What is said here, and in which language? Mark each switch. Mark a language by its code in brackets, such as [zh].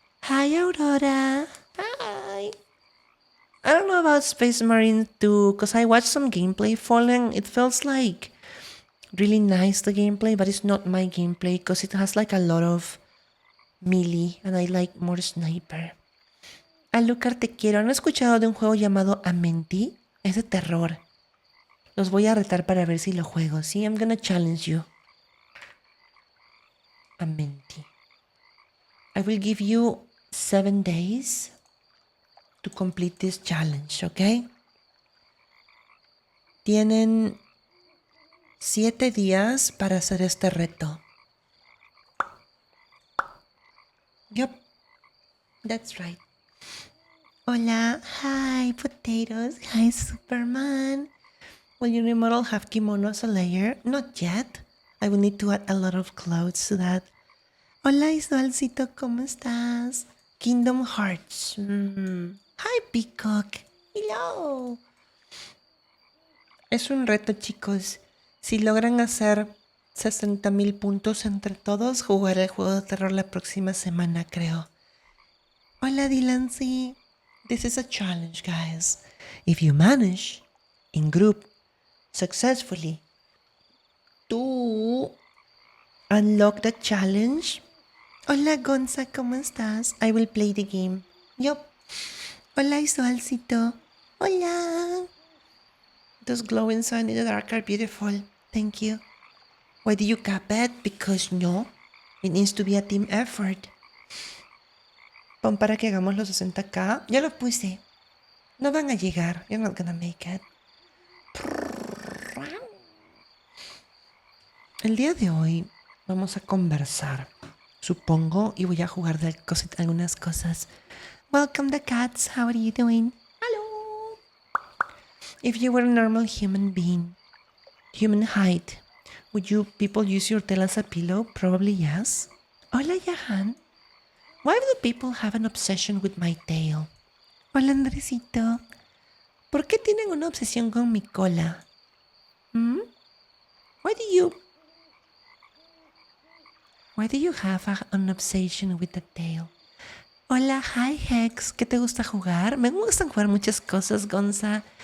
[en] Hi, Aurora. Hi. I don't know about Space Marine 2 because I watched some gameplay Fallen. It feels like really nice, the gameplay, but it's not my gameplay because it has like a lot of melee and I like more sniper. [es] Alucard, te quiero. ¿Han escuchado de un juego llamado Amenti? Es de terror. Los voy a retar para ver si lo juego. [en] Sí, I'm gonna challenge you. Amenti. I will give you 7 days to complete this challenge, ¿ok? [es] Tienen 7 días para hacer este reto. [en] Yup, that's right. Hola, hi, potatoes, hi, Superman. Will your new model have kimono as a layer? Not yet. I will need to add a lot of clothes to that. [es] Hola, Isualcito, ¿cómo estás? [en] Kingdom Hearts. Hi, Peacock. Hello. [es] Es un reto, chicos. Si logran hacer 60,000 puntos entre todos, jugaré el juego de terror la próxima semana, creo. Hola, Dylan, sí. [en] This is a challenge, guys. If you manage, in group, successfully, to unlock the challenge. [es] Hola, Gonza, ¿cómo estás? [en] I will play the game. Yup. [es] Hola, Isualcito. Hola. [en] Those glowing sun in the dark are beautiful. Thank you. Why do you cap it? Because no. It needs to be a team effort. [es] Pon para que hagamos los 60k. Ya lo puse. No van a llegar. [en] You're not gonna make it. [es] El día de hoy vamos a conversar, supongo, y voy a jugar de algunas cosas. [en] Welcome the cats. How are you doing? Hello. If you were a normal human being, human height, would you people use your tail as a pillow? Probably yes. Hola, Jahan. Why do people have an obsession with my tail? [es] Hola, Andresito. ¿Por qué tienen una obsesión con mi cola? [en] Why do you have an obsession with the tail? Hola, hi Hex, [es] ¿qué te gusta jugar? Me gustan jugar muchas cosas, Gonza.